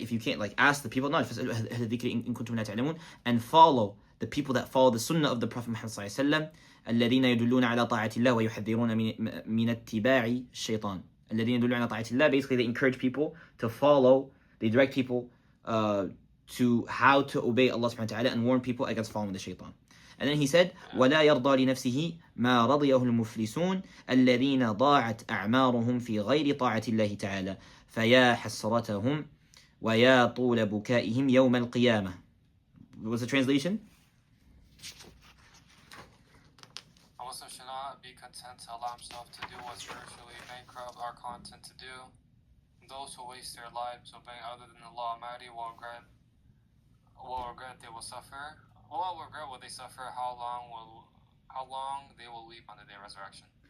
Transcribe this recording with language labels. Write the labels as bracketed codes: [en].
[en] If you can't, like, ask the people, no, [ar] فَاسْأَلُوا أَهْلَ الذِّكْرِ إِن كُنْتُمْ لَا تَعْلَمُونَ, [en] and follow the people that follow the sunnah of the Prophet Muhammad صلى الله عليه وسلم, [ar] الذين يدلون على طاعة الله ويحذرون من اتباع الشيطان. الذين يدلون على طاعة الله, [en] basically they encourage people to follow, they direct people to how to obey Allah subhanahu wa ta'ala and warn people against following the shaitan. And then he said, [ar] وَلَا يَرْضَى لِنَفْسِهِ مَا رَضِيَهُ الْمُفْلِسُونَ الَّذِينَ ضَاعَتْ أَعْمَارُهُم فِي غَيْرِ طَاعَةِ اللَّهِ تَعَالَى فَيَا حَسْرَتَهُمْ وَيَا طُولَ بُكَائِهِمْ يَوْمَ الْقِيَامَةِ. [en] What's the translation? A Muslim should not be content to allow himself to do what spiritually bankrupt are content to do. Those who waste their lives obeying other than Allah Almighty will regret they will suffer. What regret will they suffer? How long they will weep on the day of resurrection.